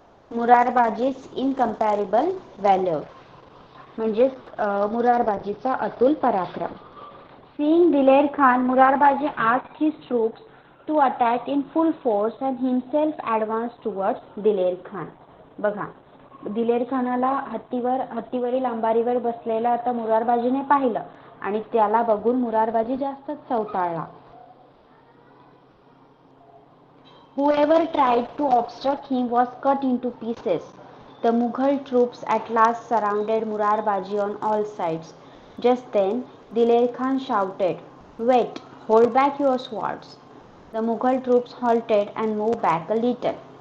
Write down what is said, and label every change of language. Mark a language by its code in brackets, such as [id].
[en] Murarbaji's incomparable valor. [mr] म्हणजे मुरारबाजीचा अतुल पराक्रम. [en] Seeing Diler Khan, Murarbaji asked his troops to attack in full force and himself advanced towards Diler Khan. [mr] बघा, दिलेर खानाला हत्तीवरील अंबारीवर बसलेला आता मुरारबाजीने पाहिलं आणि त्याला बघून मुरारबाजी जास्तच चवताळला. [en] Whoever tried to obstruct him was cut into pieces. The Mughal troops at last surrounded Murarbaji on all sides. Just then, Diler Khan shouted, "Wait, hold back your swords." The Mughal troops halted and moved back a little.